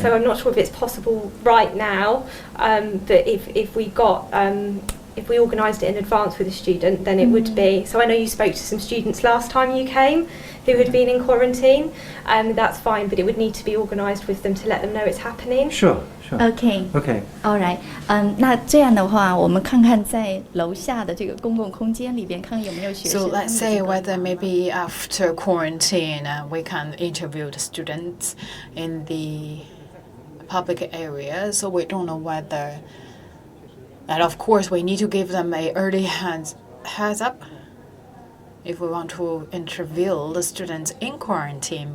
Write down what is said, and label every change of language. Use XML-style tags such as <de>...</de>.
<en>So I'm not sure if it's possible right now, but if we organised it in advance with the student, then it would be. So I know you spoke to some students last time you came who had been in quarantine, and that's fine, but it would need to be organised with them to let them know it's happening. Sure. Okay. All right.</en> <zh>那这样的话，我们看看在楼下的这个公共空间里边，看看有没有学生。</zh> <en>So let's say whether maybe after quarantine we can interview the students in the public area. So we don't know whether, and of course we need to give them a early heads up if we want to interview the students in quarantine.</en>